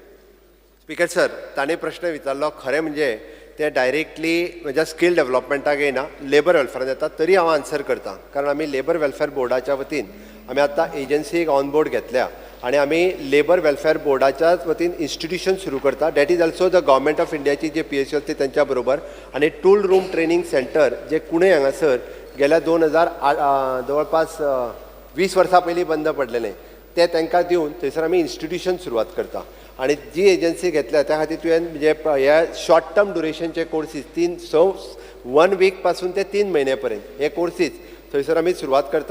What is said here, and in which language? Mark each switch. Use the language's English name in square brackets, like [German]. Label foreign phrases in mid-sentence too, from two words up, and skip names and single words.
[Konkani] स्पीकर सर, ताणें प्रश्न विचारलो, खरें म्हणजे ते डायरेक्टली म्हज्या [English] skill developmentाक [Konkani] येना, [English] labour welfareान [Konkani] येता. तरी हांव आन्सर करता, कारण आमी [English] labour welfare boardाच्या [Konkani] वतीन आमी आतां एजन्सीक [English] on board [Konkani] घेतल्या आणि आमी [English] labour welfare boardाच्या [Konkani] वतीन इन्स्टिट्यूशन सुरू करता. [English] that is also the government of Indiaची [Konkani] जे PSU असते त्यांच्या बरोबर, आणि [English] tool room training centre [Konkani] जे कुणे हांगासर गेल्या 2008 जवळपास 20 वर्सां पयलीं बंद पडलेलें, ते तांकां दिवन थंयसर आमी इन्स्टिट्यूशन सुरवात करता. आणि जी एजन्सी घेतल्या त्या खातीर तुवें म्हणजे ह्या [English] short term durationचे [Konkani] कोर्सीस 1 वीक पासून ते 3 म्हयन्यापर्यंत हे कोर्सीस थंयसर आमी सुरवात करता.